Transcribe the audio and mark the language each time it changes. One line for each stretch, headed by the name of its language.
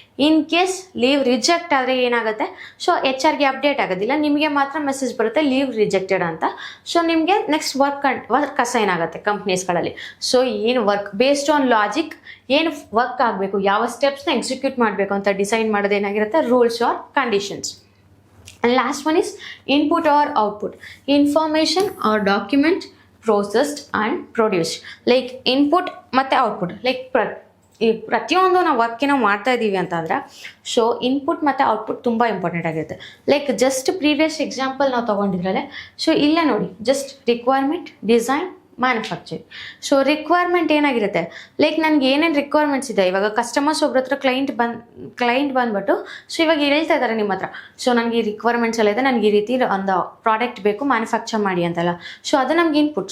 Kannada: In case leave reject ಆದರೆ ಏನಾಗುತ್ತೆ, so HR ಗೆ ಅಪ್ಡೇಟ್ ಆಗೋದಿಲ್ಲ, ನಿಮಗೆ ಮಾತ್ರ ಮೆಸೇಜ್ ಬರುತ್ತೆ ಲೀವ್ ರಿಜೆಕ್ಟೆಡ್ ಅಂತ. ಸೊ ನಿಮಗೆ ನೆಕ್ಸ್ಟ್ ವರ್ಕ್ ಅಸೈನ್ ಆಗುತ್ತೆ ಕಂಪ್ನೀಸ್ಗಳಲ್ಲಿ. ಸೊ ಏನು ವರ್ಕ್
English: based on logic
Kannada: ಏನು ವರ್ಕ್ ಆಗಬೇಕು, ಯಾವ ಸ್ಟೆಪ್ಸ್ನ ಎಕ್ಸಿಕ್ಯೂಟ್ ಮಾಡಬೇಕು ಅಂತ ಡಿಸೈಡ್ ಮಾಡೋದು ಏನಾಗಿರುತ್ತೆ, rules R conditions.
English: And last one is input or output. Information or document processed and produced.
Kannada: Like input ಮತ್ತು ಔಟ್ಪುಟ್. ಲೈಕ್ ಪ್ರತಿಯೊಂದು ನಾವು ವರ್ಕಿನ ಮಾಡ್ತಾ ಇದ್ದೀವಿ ಅಂತಂದರೆ, ಸೊ ಇನ್ಪುಟ್ ಮತ್ತು ಔಟ್ಪುಟ್ ತುಂಬ ಇಂಪಾರ್ಟೆಂಟ್ ಆಗಿರುತ್ತೆ. ಲೈಕ್ ಜಸ್ಟ್ ಪ್ರೀವಿಯಸ್ ಎಕ್ಸಾಂಪಲ್ ನಾವು ತೊಗೊಂಡಿದ್ರಲ್ಲೇ, ಸೊ ಇಲ್ಲೇ ನೋಡಿ, just requirement, design, manufacturing. So requirement ಏನಾಗಿರುತ್ತೆ, ಲೈಕ್ ನನಗೆ ಏನೇನು ರಿಕ್ವೈರ್ಮೆಂಟ್ಸ್ ಇದೆ, ಇವಾಗ ಕಸ್ಟಮರ್ಸ್ ಒಬ್ರ ಹತ್ರ ಕ್ಲೈಂಟ್ ಬಂದ್ಬಿಟ್ಟು ಸೊ ಇವಾಗ ಹೇಳ್ತಾ ಇದ್ದಾರೆ ನಿಮ್ಮ ಹತ್ರ, ಸೊ ನನಗೆ ಈ ರಿಕ್ವೈರ್ಮೆಂಟ್ಸ್ ಎಲ್ಲ ಇದೆ, ನನಗೆ ಈ ರೀತಿ ಒಂದು ಪ್ರಾಡಕ್ಟ್ ಬೇಕು ಮ್ಯಾನುಫ್ಯಾಕ್ಚರ್ ಮಾಡಿ ಅಂತಲ್ಲ. ಸೊ ಅದು ನಮ್ಗೆ ಇನ್ಪುಟ್.